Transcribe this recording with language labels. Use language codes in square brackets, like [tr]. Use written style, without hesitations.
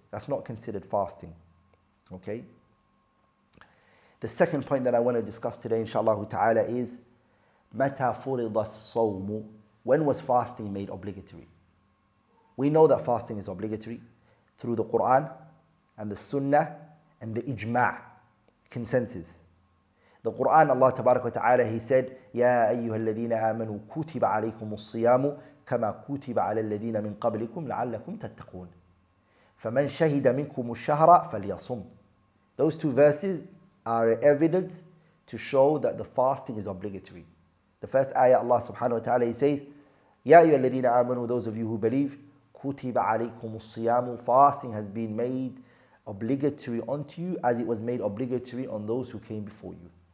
[en] That's not considered fasting. Okay? The second point that I want to discuss today, inshallah ta'ala, is [ar] مَتَى فُرِضَ الصَّوْمُ. [en] When was fasting made obligatory? We know that fasting is obligatory through the Quran and the Sunnah and the Ijma' consensus. The Quran, Allah Tabarak wa Ta'ala, He said, [ar] يَا أَيُّهَا الَّذِينَ آمَنُوا كُتِبَ عَلَيْكُمُ الصِّيَامُ كَمَا كُتِبَ عَلَى الَّذِينَ مِنْ قَبْلِكُمْ لَعَلَّكُمْ تَتَّقُونَ فَمَنْ شَهِدَ مِنْكُمُ الشَّهْرَ فَلْيَصُمْ. [en] Those two verses are evidence to show that the fasting is obligatory. The first ayah, Allah Subhanahu wa Ta'ala, He says, [ar] يَا أَيُّهَا الَّذِينَ آمَنُوا, [en] those of you who believe, [ar] كُتِبَ عَلَيْكُمُ الصِّيَامُ, [en] fasting has been made obligatory onto you as it was made obligatory on those who came before you.